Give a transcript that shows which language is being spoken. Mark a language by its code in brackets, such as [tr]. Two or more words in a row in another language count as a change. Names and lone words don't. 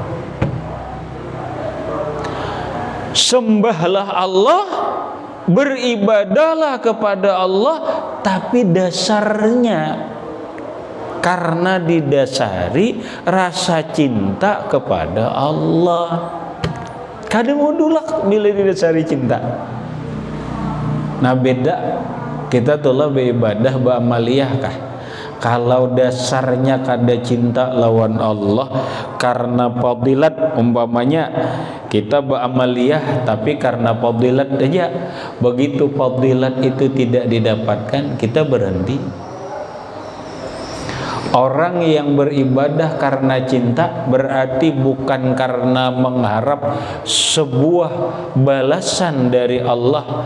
[id] Sembahlah Allah, beribadahlah kepada Allah, tapi dasarnya karena didasari rasa cinta kepada Allah. [bjn] Kada mau dulak bila didasari cinta. Nah beda, kita tulah beribadah beramaliyah kah? Kalau dasarnya kada cinta lawan Allah karena fadilat, umpamanya kita beramaliyah tapi karena fadilat aja, begitu fadilat itu tidak didapatkan, kita berhenti. [id] Orang yang beribadah karena cinta berarti bukan karena mengharap sebuah balasan dari Allah.